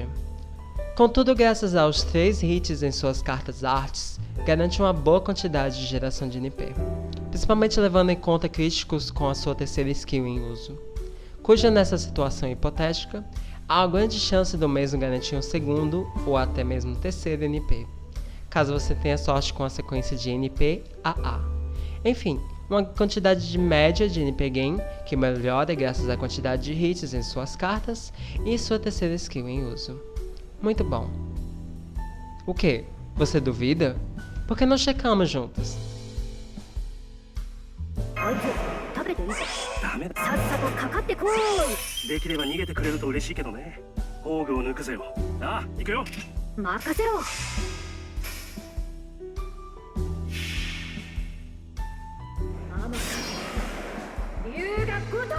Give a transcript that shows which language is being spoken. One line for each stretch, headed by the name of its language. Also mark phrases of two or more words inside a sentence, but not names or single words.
Portuguese: Contudo, graças aos 3 hits em suas cartas artes, garante uma boa quantidade de geração de NP, principalmente levando em conta críticos com a sua terceira skill em uso, cuja nessa situação hipotética, há uma grande chance do mesmo garantir um segundo ou até mesmo terceiro NP, caso você tenha sorte com a sequência de NP AA. Enfim, uma quantidade de média de NP Game que melhora graças à quantidade de hits em suas cartas e sua terceira skill em uso. Muito bom. O que? Você duvida? Por que não checamos juntos?
Japanese: あいつ食べていいか。ダメだ。さっさとかかってこい。できれば逃げてくれると嬉しいけどね。宝具を抜くぜよ。ああ、行くよ。任せろ。甘か優雅ごと